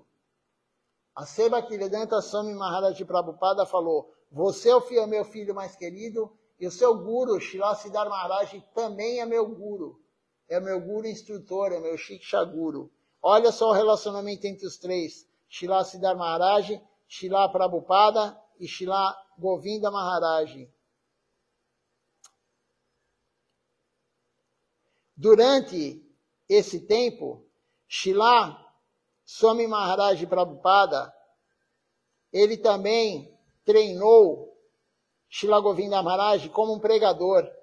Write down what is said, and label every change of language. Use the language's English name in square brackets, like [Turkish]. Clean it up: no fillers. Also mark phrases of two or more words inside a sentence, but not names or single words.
[Portuguese] A Seva Bhaktivedanta Swami Maharaj Prabhupada falou, você é o meu filho mais querido, e o seu guru, Srila Siddhar Maharaj, também é meu guru. É meu guru instrutor, é meu Shiksha Guru. Olha só o relacionamento entre os três. Srila Siddhar Maharaj, Srila Prabhupada e Srila Govinda Maharaj. Durante esse tempo, Srila Swami Maharaj Prabhupada, ele também treinou Srila Govinda Maharaj como um pregador.